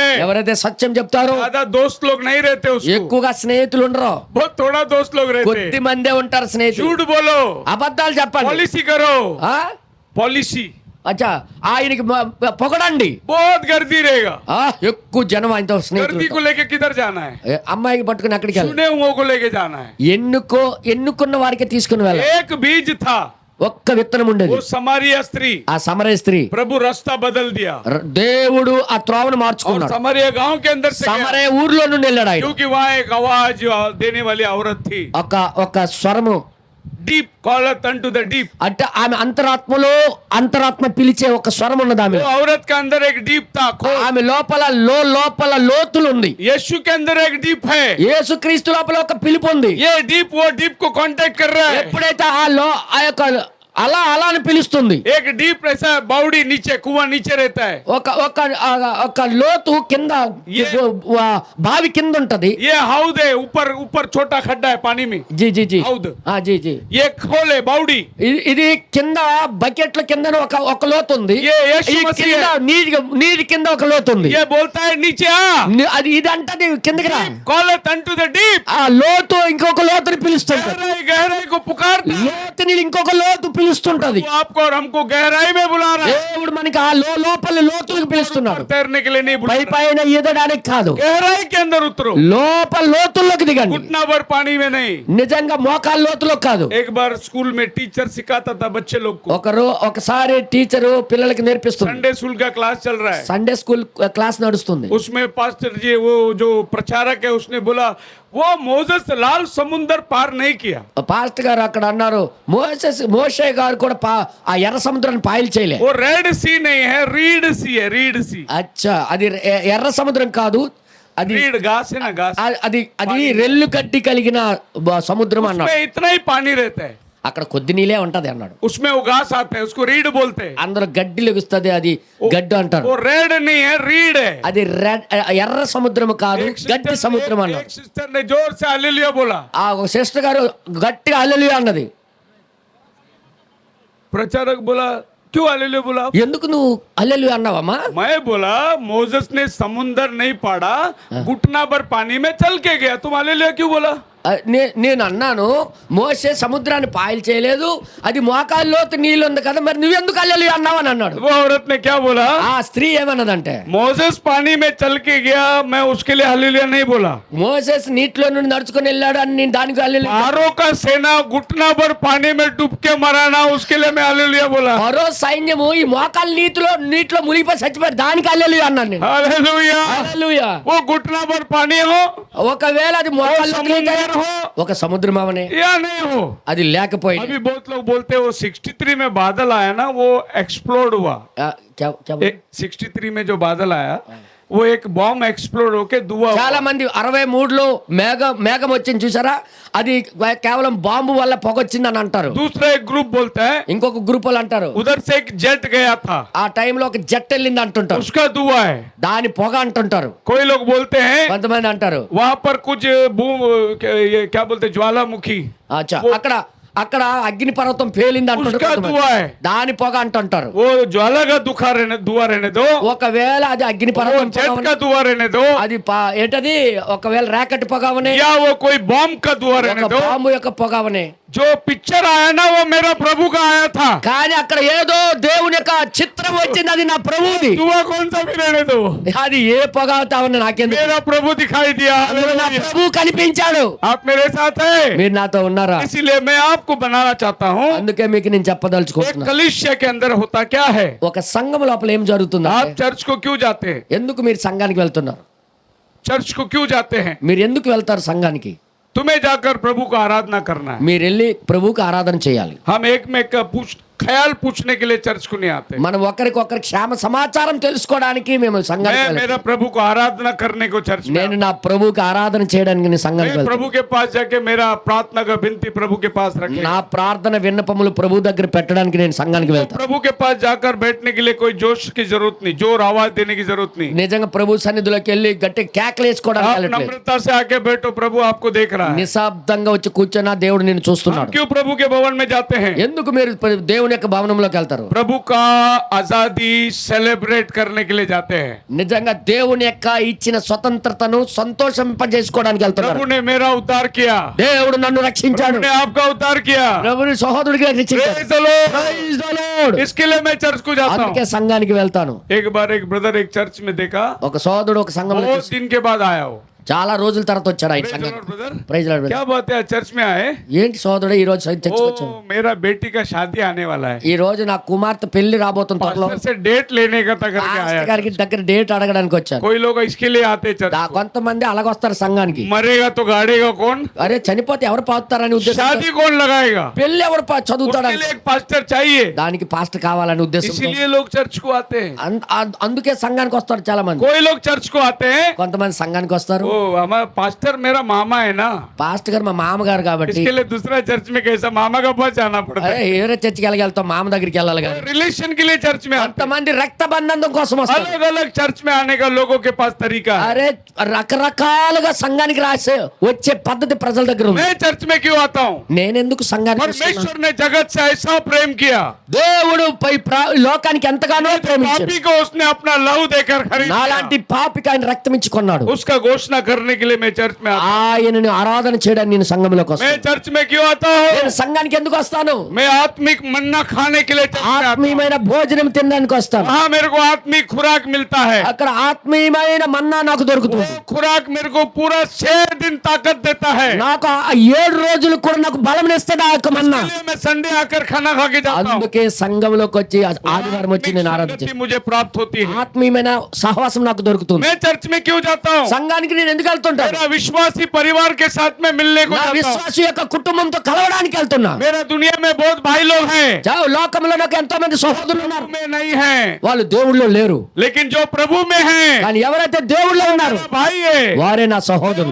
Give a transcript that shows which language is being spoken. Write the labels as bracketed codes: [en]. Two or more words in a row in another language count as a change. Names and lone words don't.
[te] ఎవరైతే సత్యం చెప్తారో [hi] ज्यादा दोस्त लोग नहीं रहते उसको, [te] ఎక్కువగా స్నేహితులు ఉండరు. [hi] बहुत थोड़ा दोस्त लोग रहते। [te] కొద్ది మందే ఉంటారు స్నేహితులు. [hi] झूठ बोलो, [te] అబద్ధాలు చెప్పండి. [hi] पॉलिसी करो, ఆ? पॉलिसी, [te] అచ్చా ఆయనకి పొగడండి. [hi] बहुत गर्दी रहेगा। [te] ఎక్కువ జనం ఆయనతో [hi] गर्दी [te] స్నేహితులు. [hi] को लेके किधर जाना है? [te] అమ్మాయికి పట్టుకుని అక్కడికి వెళ్ళాలి. [hi] सुने हुओं को लेके जाना है। [te] ఎన్నుకున్న వారికి తీసుకుని వెళ్ళాలి. [hi] एक बीज था, [te] ఒక్క విత్తనం ఉండేది. [hi] वो समारिया स्त्री, [te] ఆ సమరయ స్త్రీ [hi] प्रभु रास्ता बदल दिया [te] దేవుడు ఆ త్రోవను [hi] और [te] మార్చుకున్నాడు. [hi] समारिया गांव के अंदर से गया, [te] సమరయ ఊర్లో నుండి వెళ్ళాడు ఆయన. [hi] क्योंकि वहाँ एक आवाज देने वाली औरत थी। [te] ఒక స్వరము [en] deep calleth unto the deep, [te] అంటే ఆమె అంతరాత్మ పిలిచే ఒక స్వరం ఉన్నది ఆమె. [hi] वो औरत के अंदर एक डीप था, [te] ఆమె లోపల లోతులు ఉంది. [hi] यीशु के अंदर एक डीप है। [te] యేసుక్రీస్తు లోపల ఒక పిలుపు ఉంది. [hi] ये डीप वो डीप को कांटेक्ट कर रहा है। [te] ఎప్పుడైతే ఆ యొక్క అలా అలా అని పిలుస్తుంది. [hi] एक डीप ऐसा बावड़ी नीचे कुआं नीचे रहता है, [te] ఒక ఒక ఒక లోతు కింద బావి కింద ఉంటది. [hi] ये हाउद है, ऊपर ऊपर छोटा खड्डा है पानी में, జీ జీ జీ हाउद, జీ జీ ये खोल है बावड़ी, [te] ఇది కింద బకెట్ల కింద ఒక లోతు ఉంది. [hi] ये यीशु [te] ఈ [hi] मसीह [te] కింద [hi] है। [te] నీటి కింద ఒక లోతు ఉంది. [hi] ये बोलता है नीचे आ, [te] అది ఇది అంటది కిందకి రా. [en] call it unto the deep, [te] ఆ లోతు ఇంకొక లోతుని పిలుస్తుంటది. [hi] गहराई गहराई को पुकारता है, [te] లోతుని ఇంకొక లోతు పిలుస్తుంటది. [hi] वो आपको और हमको गहराई में बुला रहा है, [te] దేవుడు మనకి ఆ లోపల లోతులకు పిలుస్తున్నాడు. [hi] तैरने के लिए नहीं बुला [te] పై [hi] रहा, [te] పైన ఈదడానికి కాదు, [hi] गहराई के अंदर उतरो, [te] లోపల లోతుల్లోకి దిగండి. [hi] घुटना भर पानी में नहीं। [te] నిజంగా మోకాళ్ళ లోతులో కాదు. [hi] एक बार स्कूल में टीचर सिखाता था बच्चे लोग को, [te] ఒకసారి టీచరు పిల్లలకి నేర్పిస్తుంది. [en] Sunday school [hi] का क्लास चल रहा है, [en] Sunday school class [te] నడుస్తుంది. [hi] उसमें पास्टर जी वो जो प्रचारक है उसने बोला वो मोसेस लाल समुंदर पार नहीं किया, [te] పాస్టర్ గారు అక్కడ అన్నారు, మోషే గారు కూడా ఆ ఎర్ర సముద్రాన్ని పాయలు చేయలే. [hi] वो [en] red sea [hi] नहीं है, [en] reed sea [hi] है, [en] reed sea, [te] అచ్చా, అది ఎర్ర సముద్రం కాదు, అది [hi] रीड घास है ना, घास, [te] అది అది రెల్లు కట్టి కలిగిన సముద్రం అన్నాడు. [hi] उसमें इतना ही पानी रहता है, [te] అక్కడ కొద్ది నీళ్ళే ఉంటది అన్నాడు. [hi] उसमें वो घास आता है, उसको रीड बोलते हैं, [te] అందరూ గడ్డి లెగుస్తుంది, అది గడ్డు అంటారు. [hi] वो रेड नहीं है, रीड है। [te] అది ఎర్ర సముద్రం కాదు, గడ్డి సముద్రం అన్నాడు. [hi] एक सिस्टर ने जोर से हालेलुया बोला, [te] ఆ ఒక సిస్టర్ గారు గట్టిగా హల్లెలూయా అన్నది. [hi] प्रचारक बोला क्यों हालेलुया बोला? [te] ఎందుకు నువ్వు హల్లెలూయా అన్నావమ్మా? [hi] मैं बोला मोसेस ने समुंदर नहीं पाड़ा, घुटना भर पानी में चल के गया, तुम हालेलुया क्यों बोला? [te] నేను అన్నాను, మోసే సముద్రాన్ని పాయలు చేయలేదు, అది మోకాల్లోతు నీళ్ళు ఉంది కదా, మరి నువ్వెందుకు హల్లెలూయా అన్నావు అని అన్నాడు. [hi] वो औरत ने क्या बोला? [te] ఆ స్త్రీ ఏమన్నదంటే, [hi] मोसेस पानी में चल के गया, मैं उसके लिए हालेलुया नहीं बोला, [te] మోసెస్ నీటిలో నుండి నడుచుకొని వెళ్ళాడు అని నేను దానికి హల్లెలూయా. [hi] पारों का सेना घुटना भर पानी में डूब के मरा ना, उसके लिए मैं हालेलुया बोला। [te] మరో సైన్యము ఈ మోకాలు నీటిలో మునిగిపోయి చచ్చిపోయారు, దానికి హల్లెలూయా అన్నాను నేను. [hi] हालेलुया। [te] హల్లెలూయా. [hi] वो घुटना भर पानी हो, [te] ఒకవేళ అది మోకాలు [hi] समुंदर हो [te] ఒక సముద్రం అవనే, [hi] या नहीं हो, [te] అది లేకపోయింది. [hi] अभी बहुत लोग बोलते हैं वो 63 में बादल आया ना, वो एक्सप्लोड हुआ। 63 में जो बादल आया वो एक [en] bomb explode [hi] होके धुआं हुआ। [te] చాలా మంది 63లో మేఘం వచ్చింది చూసారా, అది కేవలం బాంబు వల్ల పొగొచ్చింది అని అంటారు. [hi] दूसरा एक ग्रुप बोलता है [te] ఇంకొక గ్రూప్ వాళ్ళు అంటారు, [hi] उधर से एक जेट गया था, [te] ఆ టైంలో ఒక జెట్ వెళ్ళింది అంటుంటారు, [hi] उसका धुआं है। [te] దాని పొగ అంటుంటారు. [hi] कोई लोग बोलते हैं [te] కొంతమంది అంటారు [hi] वहां पर कुछ ये क्या बोलते हैं, ज्वालामुखी, [te] అచ్చా, అక్కడ అగ్ని పర్వతం పేలింది అంటుంటారు [hi] उसका [te] కొంతమంది. [hi] धुआं है। [te] దాని పొగ అంటుంటారు. [hi] वो ज्वाला का धुआं रहने दो, [te] ఒకవేళ అది అగ్ని [hi] वो [te] పర్వతం [hi] जेट [te] పొగ [hi] का धुआं रहने दो, [te] అది ఏంటది, ఒకవేళ రాకెట్ పొగ అవనే, [hi] या वो कोई बॉम्ब का धुआं रहने [te] ఒక [hi] दो, [te] బాంబు యొక్క పొగ అవనే. [hi] जो पिक्चर आया ना वो मेरा प्रभु का आया था, [te] కానీ అక్కడ ఏదో దేవుని యొక్క చిత్రం వచ్చింది, అది నా ప్రభువుది. [hi] धुआं कौन सा भी रहने दो, [te] అది ఏ పొగ అవుతావని నాకెందుకు, [hi] मेरा प्रभु दिखाई दिया। [te] అందులో నా ప్రభు కనిపించాడు. [hi] आप मेरे साथ हैं, [te] మీరు నాతో ఉన్నారా? [hi] इसीलिए मैं आपको बनाना चाहता हूँ। [te] అందుకే మీకు నేను [hi] एक [te] చెప్పదలుచుకుంటున్నా, [hi] कलीसिया के अंदर होता क्या है? [te] ఒక సంఘం లోపల ఏం జరుగుతుంది, [hi] आप चर्च को क्यों जाते हैं? [te] ఎందుకు మీరు సంఘానికి వెళ్తున్నారు, [hi] चर्च को क्यों जाते हैं? [te] మీరు ఎందుకు వెళ్తారు సంఘానికి? [hi] तुम्हें जाकर प्रभु को आराधना करना है। [te] మీరు వెళ్ళి ప్రభువుకి ఆరాధన చేయాలి. [hi] हम एक में का ख्याल पूछने के लिए चर्च को नहीं आते। [te] మనం ఒకరికొకరి క్షేమ సమాచారం తెలుసుకోవడానికి మేము సంఘానికి [hi] मैं [te] వెళ్తాం. [hi] मेरा प्रभु को आराधना करने को चर्च में [te] నేను నా ప్రభువుకి ఆరాధన చేయడానికి నేను సంఘానికి [hi] मैं [te] వెళ్తాను. [hi] प्रभु के पास जाके मेरा प्रार्थना का विनती प्रभु के पास रखे। [te] నా ప్రార్థన విన్నపములు ప్రభు దగ్గర పెట్టడానికి నేను సంఘానికి వెళ్తాను. [hi] प्रभु के पास जाकर बैठने के लिए कोई जोश की जरूरत नहीं, जोर आवाज देने की जरूरत नहीं। [te] నిజంగా ప్రభు సన్నిధిలోకి వెళ్ళి గట్టి కేకలు వేసుకోవడానికి [hi] आप [te] వెళ్ళట్లేదు. [hi] नम्रता से आके बैठो, प्रभु आपको देख रहा है। [te] నిశ్శబ్దంగా వచ్చి కూర్చొని దేవుడు నిన్ను [hi] हम [te] చూస్తున్నాడు. [hi] क्यों प्रभु के भवन में जाते हैं? [te] ఎందుకు మీరు దేవుని యొక్క భవనంలోకి వెళ్తారు? [hi] प्रभु का आजादी सेलिब्रेट करने के लिए जाते हैं। [te] నిజంగా దేవుని యొక్క ఇచ్చిన స్వతంత్రతను సంతోషింపజేసుకోవడానికి వెళ్తున్నారు. [hi] प्रभु ने मेरा उद्धार किया, [te] దేవుడు నన్ను రక్షించాడు, [hi] प्रभु ने आपका उद्धार किया। [te] ప్రభుని సహోదరుడిగా రక్షించాడు. [en] Praise the Lord। Praise the Lord. [hi] इसके लिए मैं चर्च को जाता [te] అందుకే [hi] हूँ। [te] సంఘానికి వెళ్తాను. [hi] एक बार एक ब्रदर एक चर्च में देखा, [te] ఒక సోదరుడు ఒక సంఘంలో [hi] बहुत दिन के बाद आया हो। [te] చాలా రోజుల తర్వాత వచ్చాడు ఆయన [en] Praise the Lord, [te] సంఘానికి. [en] brother। praise Lord brother. [hi] क्या बात है, चर्च में आए? [te] ఏంటి సోదరుడు ఈ రోజు చర్చికి వచ్చాడు? [hi] ओ मेरा बेटी का शादी आने वाला है, [te] ఈ రోజు నా కుమార్తె పెళ్లి రాబోతుంది త్వరలో. [hi] पास्टर से डेट लेने का था करके आया। [te] పాస్టర్ గారికి దగ్గర డేట్ అడగడానికి వచ్చాను. [hi] कोई लोग इसके लिए आते चर्च। [te] కొంతమంది అలాగొస్తారు సంఘానికి. [hi] मरेगा तो गाड़ेगा कौन? [te] అరే చనిపోతే ఎవరు పావుతారని ఉద్దేశం, [hi] शादी कौन लगाएगा? [te] పెళ్లి ఎవరు [hi] उसके [te] చదువుతాడని, [hi] लिए एक पास्टर चाहिए, [te] దానికి పాస్టర్ కావాలని ఉద్దేశం. [hi] इसीलिए लोग चर्च को आते हैं। [te] అందుకే సంఘానికి వస్తారు చాలా మంది. [hi] कोई लोग चर्च को आते हैं, [te] కొంతమంది సంఘానికి వస్తారు, [hi] वो हमारा पास्टर मेरा मामा है ना, [te] పాస్టర్ గారు మా మామగారు కాబట్టి [hi] इसके लिए दूसरा चर्च में कैसा मामा का पास जाना पड़ता [te] అరే ఏరే చర్చికి వెళ్తాం మామ దగ్గరికి వెళ్ళాలి [hi] है। [te] కానీ [hi] रिलेशन के लिए चर्च में आते [te] కొంతమంది రక్త బంధం కోసం [hi] हैं। [te] వస్తారు [hi] अलग अलग चर्च में आने का लोगों के पास तरीका है। [te] అరే రకరకాలుగా సంఘానికి రాసే వచ్చే పద్ధతి ప్రజల దగ్గర ఉంది [hi] मैं चर्च में क्यों आता हूँ? [te] నేనెందుకు సంఘానికి వస్తున్నాను? [hi] परमेश्वर ने जगत से ऐसा प्रेम किया, [te] దేవుడు లోకానికి ఎంతగానో ప్రేమించాడు [hi] पापी को उसने अपना लहू देकर खरीद [te] నాలాంటి [hi] लिया। [te] పాపికి ఆయన రక్తం ఇచ్చి కొన్నాడు [hi] उसका घोषणा करने के लिए मैं चर्च में आता [te] ఆయనను ఆరాధన చేయడానికి నేను సంఘంలోకి [hi] हूँ। मैं [te] వస్తాను [hi] चर्च में क्यों आता [te] నేను [hi] हूँ? [te] సంఘానికి ఎందుకు వస్తాను? [hi] मैं आत्मिक मन्ना खाने के लिए चर्च में आता हूँ। [te] ఆత్మీయమైన భోజనం తినడానికి వస్తాను [hi] वहाँ मेरे को आत्मिक खुराक मिलता है। [te] అక్కడ ఆత్మీయమైన మన్నా నాకు [hi] वो [te] దొరుకుతుంది [hi] खुराक मेरे को पूरा 6 दिन ताकत देता है। [te] నాకు ఆ 7 రోజులు కూడా నాకు బలం ఇస్తుంది ఆ యొక్క మన్నా [hi] इसलिए मैं संडे आकर खाना खा के जाता हूँ। [te] అందుకే సంఘంలోకి వచ్చి ఆదివారం వచ్చి నేను ఆరాధన [hi] संगति [te] చేస్తాను [hi] मुझे प्राप्त होती है। [te] ఆత్మీయమైన సహవాసం నాకు దొరుకుతుంది [hi] मैं चर्च में क्यों जाता हूँ? [te] సంఘానికి నేను ఎందుకు వెళ్తుంటాను? [hi] मेरा विश्वासी परिवार के साथ में मिलने को [te] నా [hi] जाता हूँ। [te] విశ్వాసి యొక్క కుటుంబంతో కలవడానికి వెళ్తున్నా [hi] मेरा दुनिया में बहुत भाई लोग हैं, [te] లోకంలో నాకు ఎంతో మంది సహోదరులు ఉన్నారు [hi] में नहीं हैं, [te] వాళ్ళు దేవుళ్ళో లేరు [hi] लेकिन जो प्रभु में हैं, [te] కానీ ఎవరైతే దేవుళ్ళో ఉన్నారు [hi] मेरा भाई है, [te] వారే నా [hi] मैं [te] సహోదరులు